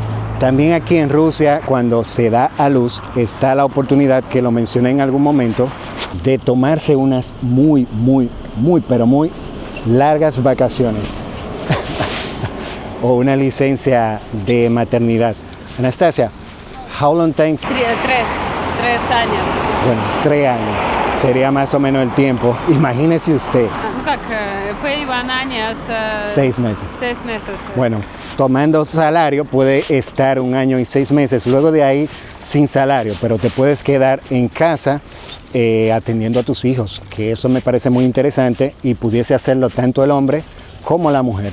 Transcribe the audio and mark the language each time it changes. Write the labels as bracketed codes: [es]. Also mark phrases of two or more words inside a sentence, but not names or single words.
[es] También aquí en Rusia, cuando se da a luz, está la oportunidad, que lo mencioné en algún momento, de tomarse unas muy largas vacaciones o una licencia de maternidad. [en] Anastasia, how long time? [es] 3 años. Bueno, 3 años sería más o menos el tiempo. Imagínese usted. [ru] Ну как, [es] fue Iván años. 6 meses. 6 meses. Bueno, tomando salario puede estar 1 año y 6 meses. Luego de ahí sin salario, pero te puedes quedar en casa atendiendo a tus hijos, que eso me parece muy interesante y pudiese hacerlo tanto el hombre como la mujer.